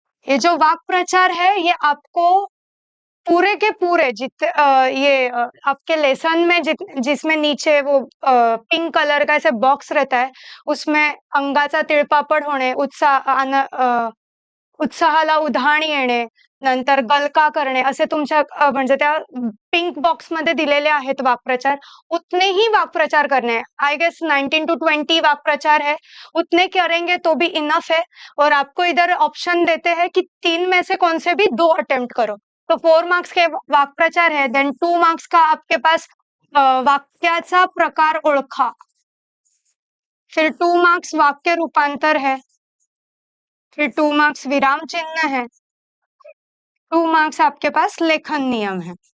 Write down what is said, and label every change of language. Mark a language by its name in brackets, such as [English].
[Hindi] ये जो वाक् प्रचार है ये आपको पूरे के पूरे आपके लेसन में जिसमें नीचे वो पिंक कलर का ऐसे बॉक्स रहता है उसमें अंगाचा तिळपापड होणे, उत्साहाला उधाण येणे, नंतर गलका करणे [Marathi] असे तुमच्या म्हणजे त्या पिंक बॉक्स मध्ये दिलेले आहेत वाक्प्रचार. [Hindi] उतने ही वाक्प्रचार करने हैं. [English] I guess [Hindi] 19 to 20 वाक्प्रचार है, उतने करेंगे तो भी इनफ है. और आपको इधर ऑप्शन देते हैं कि 3 में से कौन से भी 2 अटेम्प्ट करो. तो 4 मार्क्स के वाक्प्रचार है. देन 2 मार्क्स का आपके पास वाक्याचा प्रकार ओळखा. फिर 2 मार्क्स वाक्य रूपांतर है. फिर 2 मार्क्स विराम चिन्ह है. 2 मार्क्स आपके पास लेखन नियम है.